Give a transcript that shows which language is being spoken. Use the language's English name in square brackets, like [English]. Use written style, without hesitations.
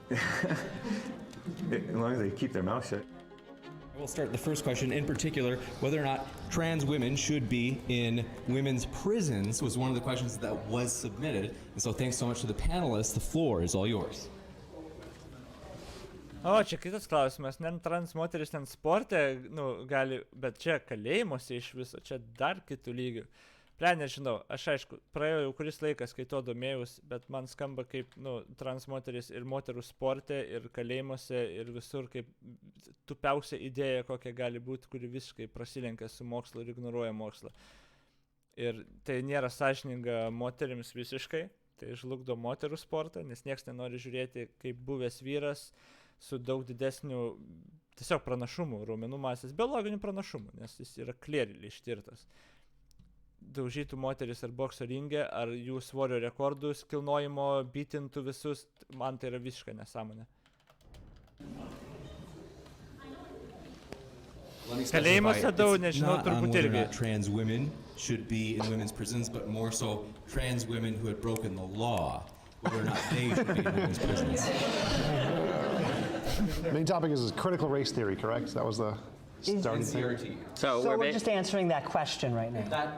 [English] As long as they keep their mouth shut. We'll start the first question, in particular, whether or not trans women should be in women's prisons was one of the questions that was submitted. And so thanks so much to the panelists. The floor is all yours. [Lithuanian] O, čia kitas klausimas. Ne trans moteris ten sporte, gali, bet čia kalėjimuose iš viso, čia dar kitų lygių. Nežinau, aš aišku, praėjo jau kuris laikas, kai to domėjus, bet man skamba kaip, trans moteris ir moterų sporte, ir kalėjimuose, ir visur kaip tupiausia idėja, kokia gali būti, kuri visiškai prasilenkia su mokslu ir ignoruoja mokslą. Ir tai nėra sąžininga moterims visiškai, tai žlugdo moterų sportą, nes nieks nenori žiūrėti kaip buvęs vyras su daug didesnių tiesiog pranašumų, raumenų masės, biologinių pranašumų, nes jis yra clearly ištirtas. Daužytų moteris ar bokso ringe, ar jų svorio rekordus, kilnojimo, bitintų visus, man tai yra visiškai nesąmonė. Kalėjimuose daug, nežinau, turbūt irgi. [English] Trans women should be in women's prisons, but more so trans women who had broken the law, whether or not they should be in women's prisons. The main topic is critical race theory, correct? That was the starting thing. So we're just answering that question right now.